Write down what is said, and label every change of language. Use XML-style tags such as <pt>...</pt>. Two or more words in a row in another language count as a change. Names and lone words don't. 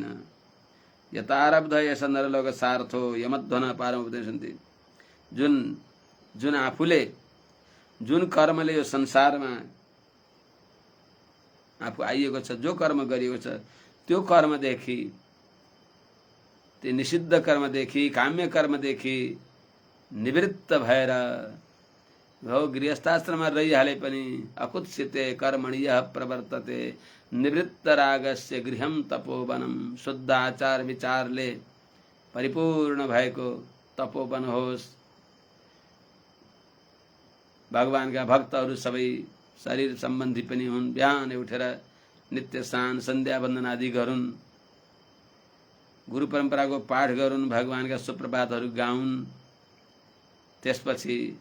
<sa>यतारब्ध यस नरलोक सार्थो यमध्वन पारमुपदेशन्ति,</sa> <ne>जुन आफूले जुन कर्मले यो संसारमा आफू आइएको छ, जो कर्म गरिएको छ, त्यो कर्मदेखि, त्यो निषिद्ध कर्मदेखि, काम्य कर्मदेखि निवृत्त भएर हो गृहस्थाश्रमा रहिहाले पनि</ne> <sa>अकुत्सिते कर्मणि यः प्रवर्तते निवृत्त रागस्य गृहम तपोवनम,</sa> <ne>शुद्ध आचार विचारले परिपूर्ण भएको तपोवन होस्। भगवानका भक्तहरू सबै शरीर सम्बन्धी पनि हुन्, बिहानै उठेर नित्य स्नान सन्ध्या वन्दन आदि गरून्, गुरु परम्पराको पाठ गरून्, भगवानका सुप्रभातहरू गाउन्, त्यसपछि</ne>